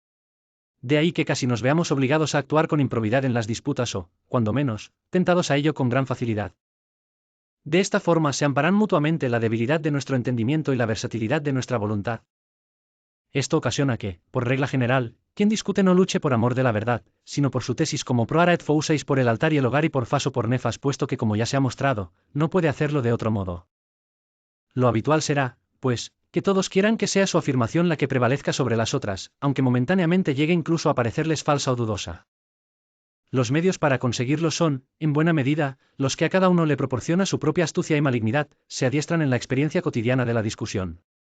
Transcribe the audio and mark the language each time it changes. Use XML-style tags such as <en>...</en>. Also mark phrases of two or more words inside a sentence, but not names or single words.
<es>De ahí que casi nos veamos obligados a actuar con improbidad en las disputas o, cuando menos, tentados a ello con gran facilidad. De esta forma se amparan mutuamente la debilidad de nuestro entendimiento y la versatilidad de nuestra voluntad. Esto ocasiona que, por regla general, quien discute no luche por amor de la verdad, sino por su tesis como</es> <la>proara et fouseis</la> <es>por el altar y el hogar y por fas o por nefas, puesto que como ya se ha mostrado, no puede hacerlo de otro modo. Lo habitual será, pues, que todos quieran que sea su afirmación la que prevalezca sobre las otras, aunque momentáneamente llegue incluso a parecerles falsa o dudosa. Los medios para conseguirlo son, en buena medida, los que a cada uno le proporciona su propia astucia y malignidad, se adiestran en la experiencia cotidiana de la discusión.</es>